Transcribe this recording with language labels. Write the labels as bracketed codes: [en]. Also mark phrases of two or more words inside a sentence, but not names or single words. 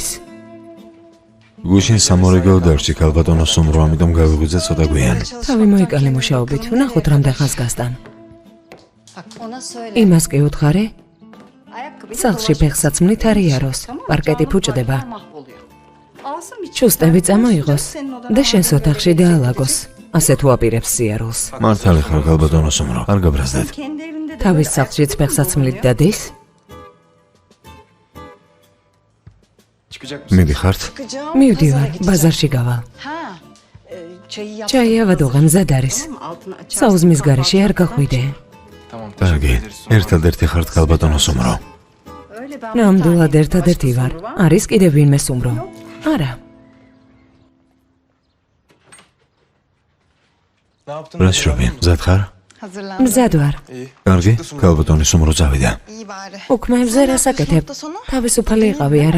[ka] გუშინ სამორიგო დარჩი ქალბატონო სუმრო, ამიტომ გავიღვიძე ცოტა გვიან. თავი მოიკალე მუშაობით, ვნახოთ რამდენ ხანს გასტან. [tr] Ona söyle. [ka] იმას კი უთხარი? [tr] Ayakkabıyı [ka] სახლში ფეხსაცმლით არ იაროს. პარკეტი ფუჭდება. [tr] Alsın bir [ka] ჩუსტები წამოიღოს და შენს ოთახში დაალაგოს. ასე თუ აპირებს სიარულს. მართალი ხარ ქალბატონო სუმრო, არ გაბრაზდეთ. [tr] kendi evinde de [ka] თავის სახლშიც ფეხსაცმლით დადის? მიდიხართ? მივდივარ, ბაზარში გავალ. ჩაი ავადოღა მზად არის. საუზმის გარეშე არ გახვიდე. კარგი, ერთადერთი ხართ ქალბატონო სუმრო. [tr] öyle ben [ka] ნამდვილად ერთადერთი ვარ. არის კიდევ ვინმე სუმრო? არა. რა შრობი, მზად ხარ? მზად ვარ. კარგი, ქალბატონი სუმრო წავიდა. უქმეებზე რა საკეთებ? თავისუფალი იყავი არა?